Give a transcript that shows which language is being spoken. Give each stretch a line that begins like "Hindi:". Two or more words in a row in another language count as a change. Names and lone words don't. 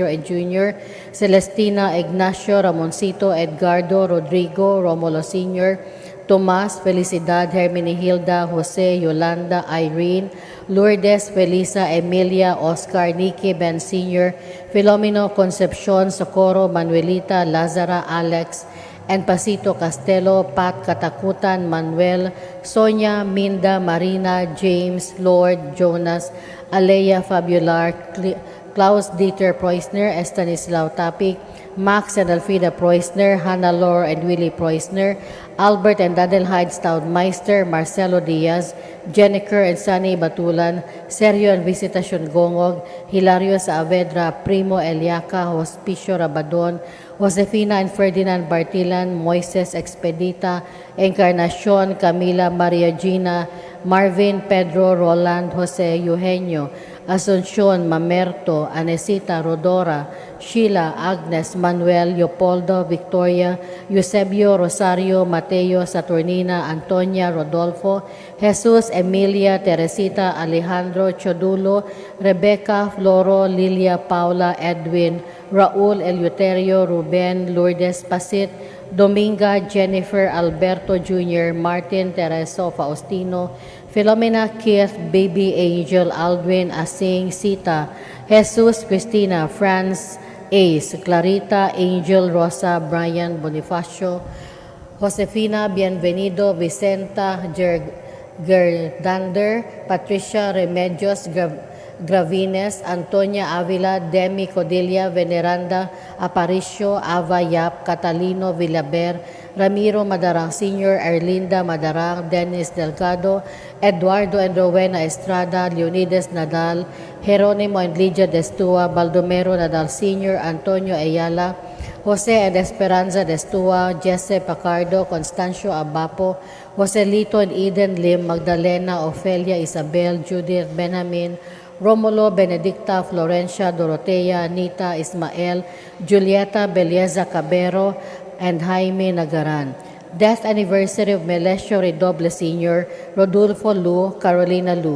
English: and Jr., Celestina Ignacio Ramoncito, Edgardo Rodrigo Romulo Sr., Tomas, Felicidad, Hermenegilda, Jose, Yolanda, Irene, Lourdes, Felisa, Emilia, Oscar, Nikki, Ben Sr., Filomeno, Concepcion, Socorro, Manuelita, Lazara, Alex, and Pasito Castelo, Pat Katakutan, Manuel, Sonia, Minda, Marina, James, Lord, Jonas, Alea Fabular, Klaus Dieter Preusner, Estanislao Tapik, Max and Alfreda Preusner, Hannah Lore and Willie Preusner, Albert and Adelheid Staudmeister, Marcelo Diaz, Jennifer and Sunny Batulan, Sergio and Visitacion Gongog, Hilario Saavedra, Primo Eliaca, Hospicio Rabadon, Josefina and Ferdinand Bartilan, Moises Expedita, Encarnacion, Camila, Maria Gina, Marvin, Pedro, Roland, Jose, Eugenio, Asuncion, Mamerto, Anesita, Rodora, Sheila, Agnes, Manuel, Leopoldo, Victoria, Eusebio, Rosario, Mateo, Saturnina, Antonia, Rodolfo, Jesus, Emilia, Teresita, Alejandro, Chodulo, Rebecca, Floro, Lilia, Paula, Edwin, Raul, Eleuterio, Ruben, Lourdes, Pasit, Dominga, Jennifer, Alberto Jr., Martin, Tereso, Faustino, Filomena, Keith, Baby Angel, Aldwin, Asing, Sita, Jesus, Cristina, Franz, Ace, Clarita, Angel, Rosa, Brian, Bonifacio, Josefina, Bienvenido, Vicenta, Gerdander, Patricia, Remedios, Gravines, Antonia Avila, Demi Codilia, Veneranda, Aparicio, Ava Yap, Catalino Villaber, Ramiro Madarang Sr., Erlinda Madarang, Dennis Delgado, Eduardo and Rowena Estrada, Leonidas Nadal, Jeronimo and Lydia Destua, Baldomero Nadal Sr., Antonio Ayala, Jose and Esperanza Destua, Jesse Pacardo, Constancio Abapo, Joselito and Eden Lim, Magdalena, Ofelia, Isabel, Judith, Benjamin, Romulo, Benedicta, Florencia, Dorotea, Anita, Ismael, Julieta, Belieza Cabero, and Jaime Nagaran. Death anniversary of Melesio Redoble Sr., Rodolfo Lu, Carolina Lu.